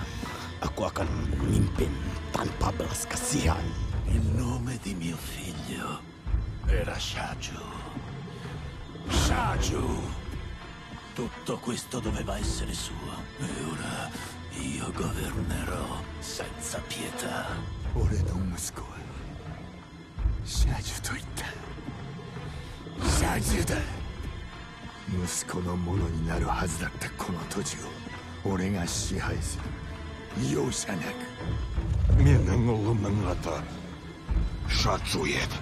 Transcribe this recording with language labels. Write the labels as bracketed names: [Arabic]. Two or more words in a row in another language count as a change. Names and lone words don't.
[Indonesian] Aku akan memimpin tanpa belas kasihan. [Italian] Il nome di mio figlio era Shaju. Shaju! Tutto questo doveva essere suo. E ora io governerò senza pietà. [Japanese] 俺の息子はシャジュと言った。シャジュだ。息子のものになるはずだったこの土地を俺が支配する。容赦なく。 [Kazakh] Менің ұлымның аты Шаджу еді.